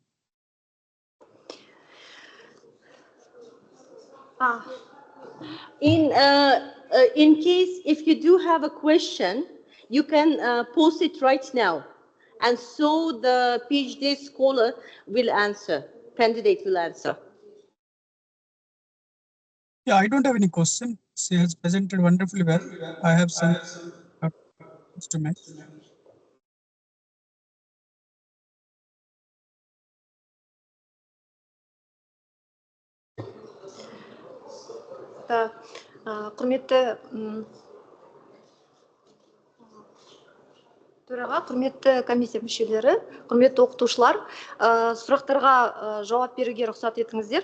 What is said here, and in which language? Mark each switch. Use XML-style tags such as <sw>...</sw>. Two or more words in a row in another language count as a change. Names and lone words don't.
<en>In case if you do have a question, you can post it right now. And so the PhD scholar will answer, candidate will answer. Yeah, I don't have any question. She has presented wonderfully well. I have some points to make.</en> <kk>Құрметті төраға, құрметті комиссия мүшелері, құрметті оқытушылар, сұрақтарға жауап беруге рұқсат етіңіздер.</kk>